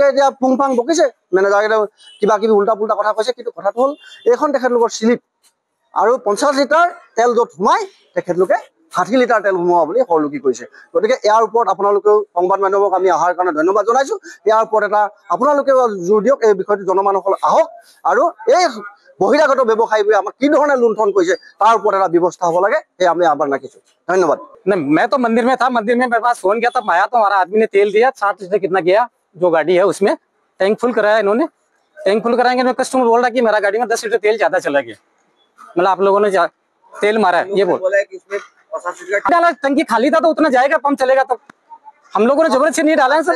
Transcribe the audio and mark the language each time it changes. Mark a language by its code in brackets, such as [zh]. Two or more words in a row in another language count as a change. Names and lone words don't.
[as] এতিয়া পুংফাং বকিছে মেনেজাৰকেইটা কিবা উল্টা পুল্টা কথা কৈছে কিন্তু কথাটো হ'ল এইখন তেখেতলোকৰ স্লিপ আৰু 50 লিটাৰ তেল য'ত সোমাই তেখেতলোকে 60 লিটাৰ তেল সোমোৱা বুলি হৰলকি কৰিছে গতিকে ইয়াৰ ওপৰত আপোনালোকেও সংবাদ মাধ্যমক আমি অহাৰ কাৰণে ধন্যবাদ জনাইছো ইয়াৰ ওপৰত এটা আপোনালোকে জোৰ দিয়ক এই বিষয়টো জনমানুসকল আহক আৰু এই বহিৰাগত ব্যৱসায়ীবোৰে আমাক কি ধৰণে লুণ্ঠন কৰিছে তাৰ ওপৰত এটা ব্যৱস্থা হ'ব লাগে এই আমি আহ্বান ৰাখিছো धन्यवाद [hi] नहीं मैं तो मंदिर में था मंदिर में मेरे पास फोन किया तब आया तो हमारा आदमी ने तेल दिया 60 लीटर कितना गया जो गाड़ी है उसमें टैंक फुल कराया इन्होंने टैंक फुल कराएंगे कस्टमर बोल रहा है कि मेरा गाड़ी में 10 लीटर तेल ज्यादा चला गया मतलब आप लोगों ने तेल मारा है ये बोला कि इसमें 50 लीटर टंकी खाली था तो उतना जाएगा पंप चलेगा तो हम लोगों ने जबरदस्ती नहीं डाला है सर